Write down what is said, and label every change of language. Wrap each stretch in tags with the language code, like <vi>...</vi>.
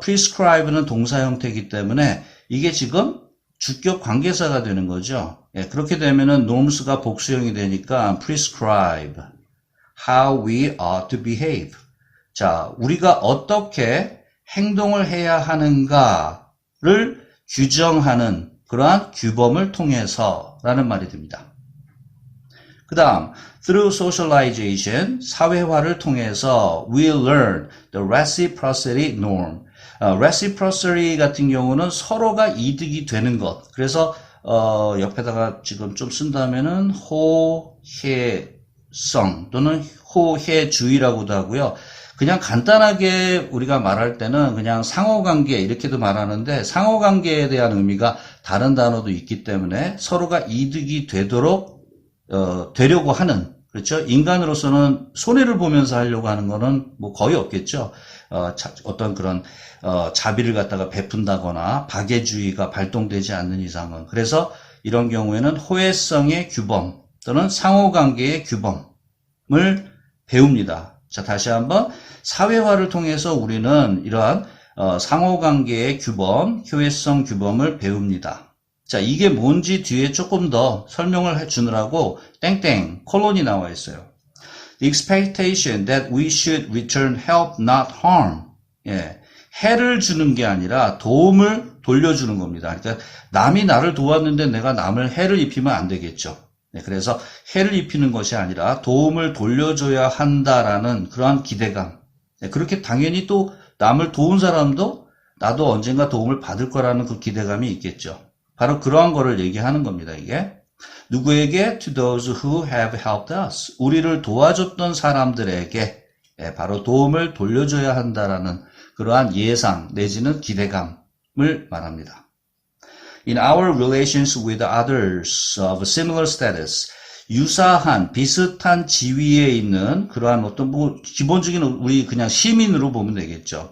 <ko>prescribe는 동사 형태이기 때문에 이게 지금 주격 관계사가 되는 거죠. 예, 그렇게 되면은 norms가 복수형이 되니까</ko> <en>prescribe how we ought to behave.</en> <ko>자, 우리가 어떻게 행동을 해야 하는가를 규정하는 그러한 규범을 통해서라는 말이 됩니다. 그 다음,</ko> <en>through socialization,</en> <ko>사회화를 통해서</ko> <en>we learn the reciprocity norm.</en> <ko>reciprocity 같은 경우는 서로가 이득이 되는 것. 그래서 옆에다가 지금 좀 쓴다면은 호혜성 또는 호혜주의라고도 하고요. 그냥 간단하게 우리가 말할 때는 그냥 상호관계 이렇게도 말하는데 상호관계에 대한 의미가 다른 단어도 있기 때문에 서로가 이득이 되도록 되려고 하는, 그렇죠? 인간으로서는 손해를 보면서 하려고 하는 거는 뭐 거의 없겠죠. 어떤 그런 자비를 갖다가 베푼다거나 박애주의가 발동되지 않는 이상은. 그래서 이런 경우에는 호혜성의 규범 또는 상호관계의 규범을 배웁니다. 자, 다시 한번 사회화를 통해서 우리는 이러한 상호관계의 규범, 효율성 규범을 배웁니다. 자, 이게 뭔지 뒤에 조금 더 설명을 해주느라고 땡땡 콜론이 나와 있어요.</ko> <en>The expectation that we should return help, not harm.</en> <ko>예, 해를 주는 게 아니라 도움을 돌려주는 겁니다. 그러니까 남이 나를 도왔는데 내가 남을 해를 입히면 안 되겠죠. 네, 그래서 해를 입히는 것이 아니라 도움을 돌려줘야 한다라는 그러한 기대감. 네, 그렇게 당연히 또 남을 도운 사람도 나도 언젠가 도움을 받을 거라는 그 기대감이 있겠죠. 바로 그러한 거를 얘기하는 겁니다, 이게. 누구에게?</ko> <en>To those who have helped us.</en> <ko>우리를 도와줬던 사람들에게 바로 도움을 돌려줘야 한다라는 그러한 예상 내지는 기대감을 말합니다.</ko> <en>In our relations with others of similar status,</en> <ko>유사한 비슷한 지위에 있는 그러한 어떤 뭐 기본적인 우리 그냥 시민으로 보면 되겠죠.</ko>